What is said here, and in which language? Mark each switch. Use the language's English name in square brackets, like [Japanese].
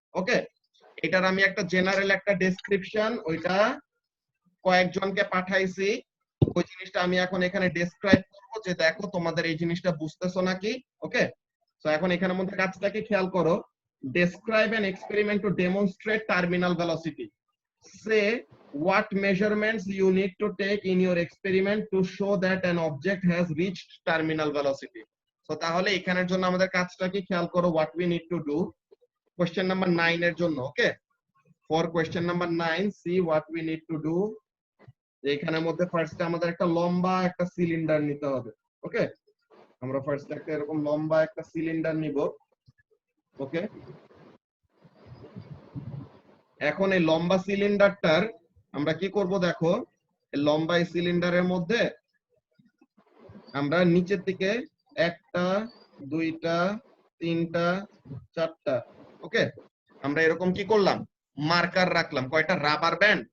[Bangla] ওকে, এটার আমি একটা জেনারেল একটা ডেসক্রিপশন ওইটা কয়েকজনকে পাঠাইছি, ওই জিনিসটা আমি এখন এখানে ডেসক্রাইব করব যে দেখো তোমাদের এই জিনিসটা বুঝতেছো নাকি। ওকে, তো এখন এখানের মধ্যে কাজটাকে খেয়াল করো। [English] Describe an experiment to demonstrate terminal velocity. Say what measurements you need to take in your experiment to show that an object has reached terminal velocity. [Bangla] So তাহলে এখানের জন্য আমাদের কাজটা কি খেয়াল করো, [English] what we need to do question number 9 [Bangla] এর জন্য। [English] Okay, for question number 9 see what we need to do। [Bangla] এখানের মধ্যে ফার্স্টে আমাদের একটা লম্বা একটা সিলিন্ডার নিতে হবে। ওকে, আমরা ফার্স্টে একটা এরকম লম্বা একটা সিলিন্ডার নিব। ওকে, এখন এই লম্বা সিলিন্ডারটার আমরা কি করব দেখো, এই লম্বা এই সিলিন্ডারের মধ্যে আমরা নিচের দিকে 1টা 2টা 3টা 4টা, ওকে, আমরা এরকম কি করলাম, মার্কার রাখলাম। কয়টা? Rubber band.